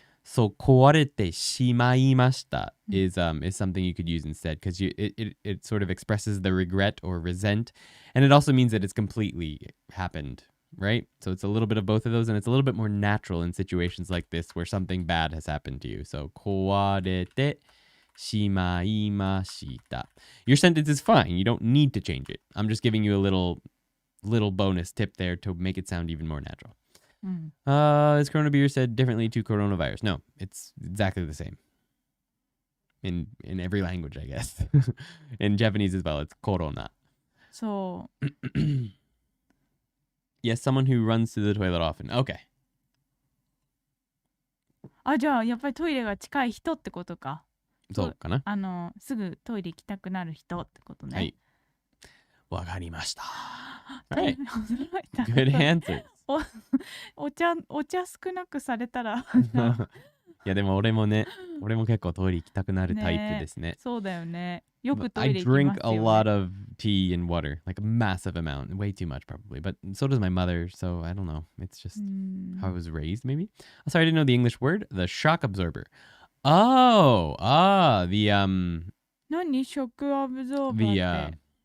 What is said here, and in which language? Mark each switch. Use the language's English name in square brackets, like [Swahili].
[English] So [Japanese] 壊れてしまいました [English] is something you could use instead because it sort of expresses the regret or resent, and it also means that it's completely happened, right? So it's a little bit of both of those, and it's a little bit more natural in situations like this where something bad has happened to you. [Japanese] So 壊れてしまいました. [English] Your sentence is fine. You don't need to change it. I'm just giving you a little bonus tip there to make it sound even more natural. Is coronavirus said differently to coronavirus? No, it's exactly the same. In every language, I guess. In Japanese as well, it's corona. [Japanese] そう。 [English] Yes, someone who runs to the toilet often. Okay. [Japanese] じゃあやっぱりトイレが近い人ってことか。そうかな。すぐトイレ行きたくなる人ってことね。はい。わかりました。 [English] Right. [Japanese] 驚いた。 [English] Good answer. [Japanese] お茶少なくされたらいやでも俺も結構トイレ行きたくなるタイプですね。そうだよね。よくト [English] I [Japanese] イレ行きますよね。 [English] drink a lot of tea and water, like a massive amount, way too much probably, but so does my mother, so I don't know. It's just how I was raised maybe. Oh, sorry, I didn't know the English word. The shock absorber. Oh, the [Japanese] 何ショックアブゾーバーって。